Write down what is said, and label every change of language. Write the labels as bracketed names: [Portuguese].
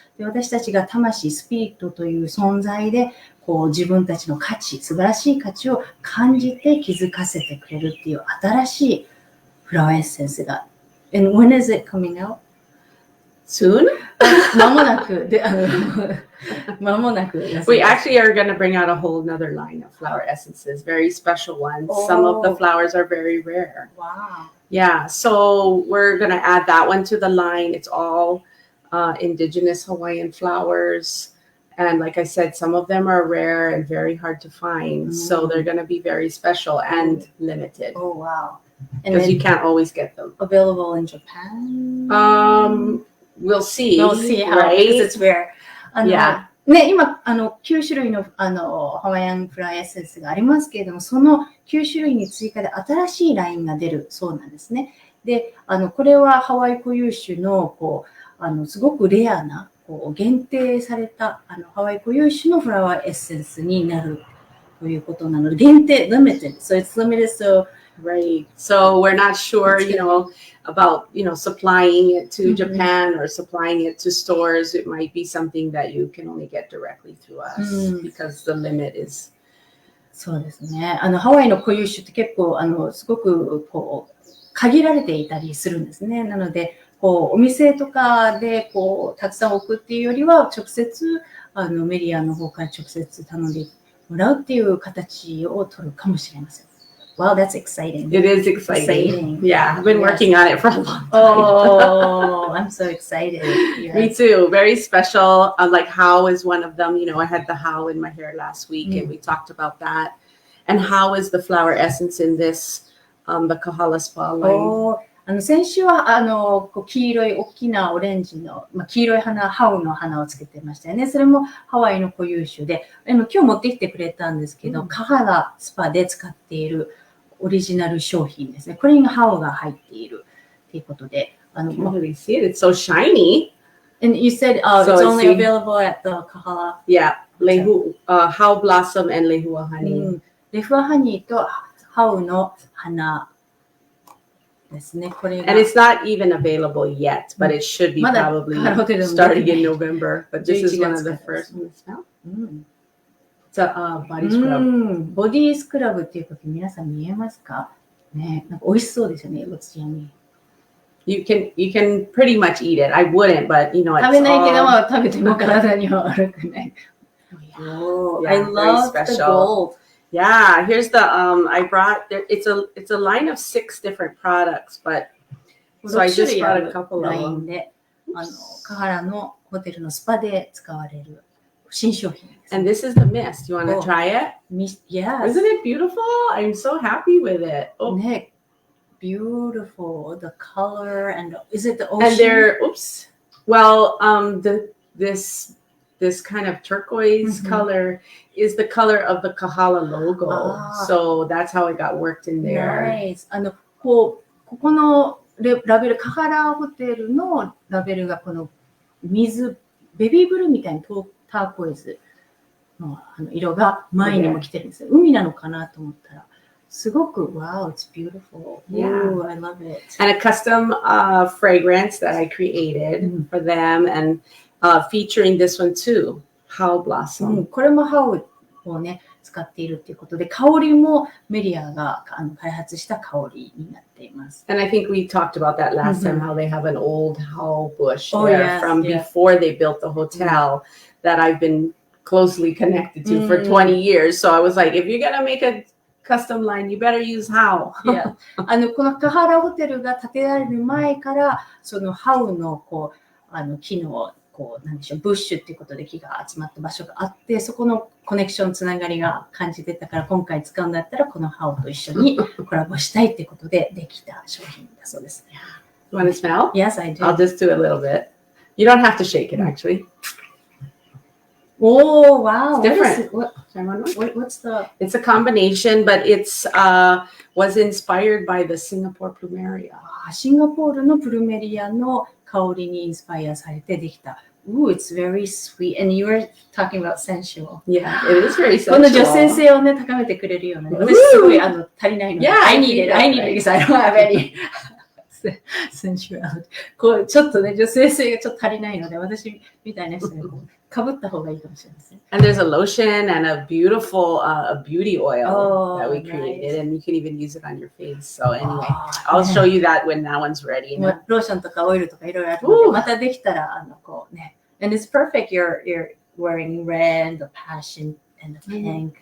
[Japanese] で、私たちが魂、スピリットという存在で、自分たちの価値、素晴らしい価値を感じて気づかせてくれるっていう新しいフラワーエッセンスが。 [English] And when is it coming out? Soon? [Japanese] 間もなく。間もなく。 [English] We actually are going to bring out a whole another line of flower essences, very special ones. Some of the flowers are very rare. Wow. Yeah, so we're going to add that one to the line. It's all indigenous Hawaiian flowers. And like I said, some of them are rare and very hard to find. So they're going to be very special and limited. Oh, wow. Because you can't always get them. Available in Japan? We'll see. We'll see how, right? Because it's rare. Yeah. [Japanese] ね、今、9種類の、ハワイアンフラワーエッセンスがありますけれども、その9種類に追加で新しいラインが出るそうなんですね。で、これはハワイ固有種の、すごくレアな、限定されたハワイ固有種のフラワーエッセンスになるということなので、限定、limited. [English] So it's limited, so right. So we're not sure, about, supplying it to Japan or supplying it to stores. It might be something that you can only get directly through us because the limit is. [Japanese] そうですね。ハワイの固有種って結構、すごく、限られていたりするんですね。なので、お店とかでたくさん置くっていうよりは直接メリアの方から直接頼んでもらうっていう形を取るかもしれません。 [English] Wow, that's exciting. It is exciting. Yeah, I've been working on it for a long time. Oh, I'm so excited. Yes. Me too. Very special. Like how is one of them. I had the how in my hair last week and we talked about that. And how is the flower essence in this, the Kahala Spa line? [Japanese] 先週は黄色い大きなオレンジの、黄色いハウの花をつけてましたよね。それもハワイの固有種で、今日持ってきてくれたんですけど、カハラスパで使っているオリジナル商品ですね。これにハウが入っているということで。 [English] Can't really see it. It's so shiny. And you said it's only available at the Kahala. Yeah, Hau Blossom and Lehua Honey. [Japanese] レフアハニーとハウの花。ですね、これが [English] And it's not even available yet, but it should be probably starting in November. But this is one of the first ones to smell. It's a body scrub. [Japanese] ボディスクラブっていうこと皆さん見えますかね、なんか美味しそうですよね、 [English] What's yummy? You can pretty much eat it. I wouldn't, but it's [Japanese] 食べないけども食べても体には悪くない。 [English] Oh, I love the gold.Yeah, here's the I brought it's a line of 6 different products, but so I just brought a couple of them. [Japanese] でカハラのホテルのスパで使われる新商品です。 [English] And this is the mist. You want to try it? Yes. Isn't it beautiful? I'm so happy with it. Oh. ね、beautiful. The color and is it the ocean? And they're well, this kind of turquoise color is the color of the Kahala logo. So that's how it got worked in there. Nice. [Japanese] ここのラベル、カハラホテルのラベルがこの水ベビーブルーみたいにターコイズの色が前にも来てるんですよ。海なのかなと思ったら、すごく、 [English] wow, it's beautiful. Yeah. Ooh, I love it. And a custom fragrance that I created for them, and featuring this one too, How Blossom. [Japanese] これもハウをね、使っているということで、香りもメリアが開発した香りになっています。 [English] And I think we talked about that last time, how they have an old how bush Oh, there yes, from yes. before they built the hotel that I've been closely connected to for 20 years. So I was like, if you're going to make a custom line, you better use how. Yeah. [Japanese] このカハラホテルが建てられる前から、そのハウの木のなんでしょう、ブッシュっていうことで木が集まった場所があって、そこのコネクションつながりが感じてたから、今回使うんだったらこのハウと一緒にコラボしたいっていうことでできた商品だそうです。 [English] You want to smell? Yes, I do. I'll just do a little bit. You don't have to shake it, actually. Oh, wow. It's different. What's the... It's a combination, but it's was inspired by the Singapore plumeria. [Japanese] シンガポールのプルメリアの香りにインスパイアされてできた。 [English] Ooh, it's very sweet. And you were talking about sensual. Yeah, it is very sensual. [Japanese] この女性性をね、高めてくれるような、ね、私すごい足りないので。 [English] Yeah, I need it because I don't have any sensuality. [Japanese] ちょっとね、女性性がちょっと足りないので、私みたいな人がかぶった方がいいかもしれません。 [English] And there's a lotion and a beautiful beauty oil that we created, nice. and you can even use it on your face. So anyway, I'll show you that when that one's ready. [Japanese] ローションとかオイルとかいろいろあるので、またできたら、ね。 [English] And it's perfect. You're wearing red, the passion, and the pink.